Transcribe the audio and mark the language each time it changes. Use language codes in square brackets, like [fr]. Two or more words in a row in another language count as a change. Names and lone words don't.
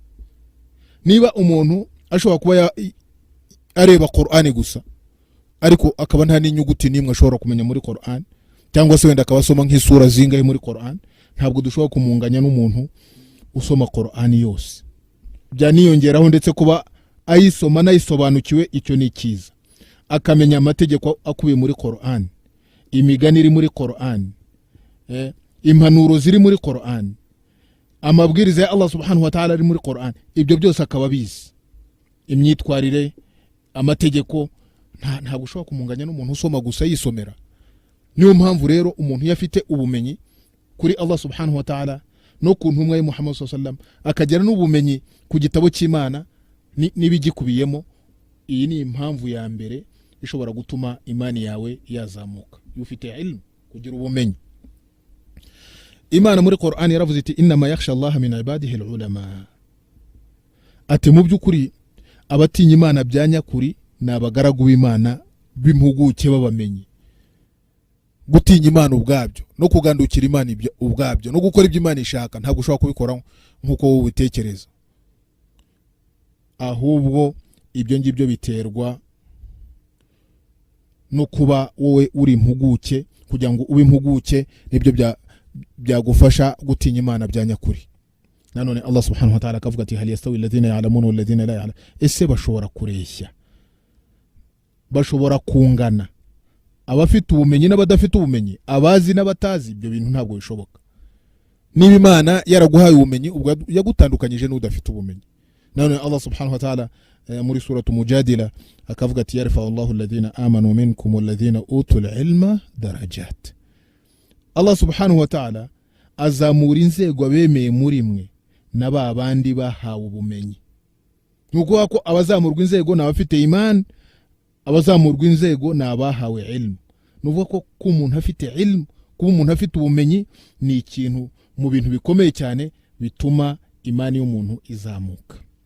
[rw] Niba umuntu ashobora kuba areba Qur'an gusa ariko akaba nta n'inyuguti n'imwe ashobora kumenya muri Qur'an, cyangwa se wenda akabasoma nk'isura zingahe muri Qur'an, ntabwo dushobora kumunganya n'umuntu usoma Qur'an yose. Byaniyongeraho ndetse kuba ayisoma nayisobanukiwe, icyo ni cyiza. Akamenya amategeko akubiye muri Qur'an, imigani iri muri Qur'an, impanuro ziri muri Qur'an, amabwiriza ya [ar] الله سبحانه وتعالى [rw] ari muri Qur'an. Ibyo byose akaba bizi, imyitwarire, amategeko. Ntabwo ushobora kumunganya n'umuntu usoma gusa yisomera. Niyo mpamvu rero umuntu yafite ubumenyi kuri [ar] الله سبحانه وتعالى [rw] no ku ntumwa ya [ar] محمد صلى الله عليه وسلم, [rw] akagera n'ubumenyi ku gitabo cy'Imana n'ibigikubiyemo, iyi ni impamvu ya mbere ishobora gutuma imani yawe yazamuka. Ufite ilmu, kugira ubumenyi. Imana muri Qur'an yaravuze iti [ar] إنما يخشى الله من عباده العلماء. [rw] Ati mu byukuri abatinya Imana byanyakuri n'abagaragu b'Imana b'impuguke babamenyi. Gutinya Imana ubwabyo no kugandukira Imana ubwabyo no gukora ibyo Imana ishaka ntabwo ushobora kubikora nkuko wowe ubitekereza, ahubwo ibyo ngibyo biterwa no kuba wowe uri impuguke. Kugira ngo ube impuguke nibyo byagufasha gutinya Imana byanyakuri. [ar] Nanone الله سبحانه وتعالى [rw] akavuga ati [ar] هل يستوي الذين يعلمون والذين لا يعلمون. [rw] Ese bashobora kureshya, bashobora kungana, abafite ubumenyi n'abadafite ubumenyi, abazi n'abatazi? Ibyo bintu ntabwo bishoboka. Niba Imana yaraguhaye ubumenyi, ubwo yagutandukanyije n'udafite ubumenyi. [ar] Nanone الله سبحانه وتعالى muri suratu Mujadila [rw] akavuga ati [ar] يرفع الله الذين آمنوا منكم والذين أوتوا العلم درجات. الله سبحانه وتعالى [rw] azamura inzego abemeye muri mwe n'aba bandi bahawe ubumenyi. Nuko ko abazamurwa inzego n'abafite imani, abazamurwa inzego n'abahawe ilmu. Nuvuga ko umuntu afite ilmu, kuba umuntu afite ubumenyi ni ikintu mu bintu bikomeye cyane bituma imani y'umuntu izamuka.